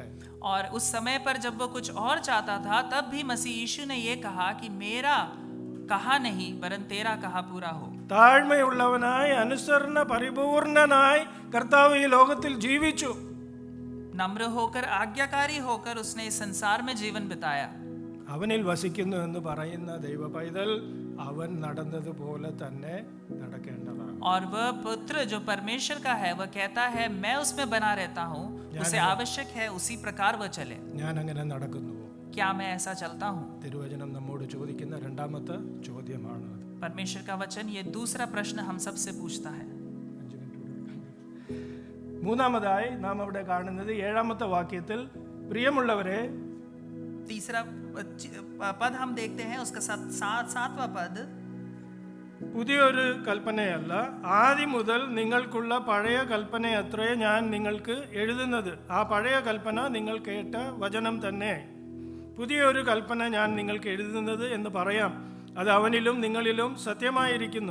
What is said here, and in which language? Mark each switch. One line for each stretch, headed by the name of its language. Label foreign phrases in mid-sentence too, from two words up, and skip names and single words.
Hindi: और उस समय पर जब वो कुछ और चाहता था, तब भी मसीह यीशु ने ये कहा कि मेरा कहा नहीं वरन तेरा कहा पूरा हो.
Malayalam: താഴ്മയുള്ളവനായി അനുസരണ പരിപൂർണനായി കർത്താവ് ഈ ലോകത്തിൽ ജീവിച്ചു.
Hindi: नम्र होकर आज्ञाकारी होकर उसने इस संसार में जीवन बिताया.
Malayalam: അവനിൽ വസിക്കുന്നു എന്ന് പറയുന്ന ദൈവ പൈതൽ അവൻ നടന്നതുപോലെ തന്നെ നടക്കേണ്ടതാണ്.
Hindi: और वह पुत्र जो परमेश्वर का है, वह कहता है मैं उसमें बना रहता हूँ, उसे आवश्यक है उसी प्रकार वह चले.
Malayalam: ഞാൻ അങ്ങനെ നടക്കുന്നുവോ?
Hindi: क्या मैं ऐसा चलता हूँ?
Malayalam: തിരുവചനം നമ്മോട് ചോദിക്കുന്ന രണ്ടാമത്തെ ചോദ്യമാണ്.
Hindi: परमेश्वर का वचन ये दूसरा प्रश्न हम सबसे पूछता है.
Malayalam: മൂന്നാമതായി നാം അവിടെ കാണുന്നത് 7-ാമത്തെ വാക്യത്തിൽ, പ്രിയമുള്ളവരെ,
Hindi: तीसरा पद हम देखते हैं, उसका 7वां पद,
Malayalam: പുതിയൊരു കൽപ്പനയല്ല, ആദ്യം മുതൽ നിങ്ങൾക്കുള്ള പഴയ കൽപ്പനയത്രേ ഞാൻ നിങ്ങൾക്ക് എഴുതുന്നത്. ആ പഴയ കൽപ്പന നിങ്ങൾ കേട്ട വചനം തന്നെ. പുതിയൊരു കൽപ്പന ഞാൻ നിങ്ങൾക്ക് എഴുതുന്നത് എന്ന് പറയാം, അത് അവനിലും നിങ്ങളിലും സത്യമായിരിക്കുന്നു.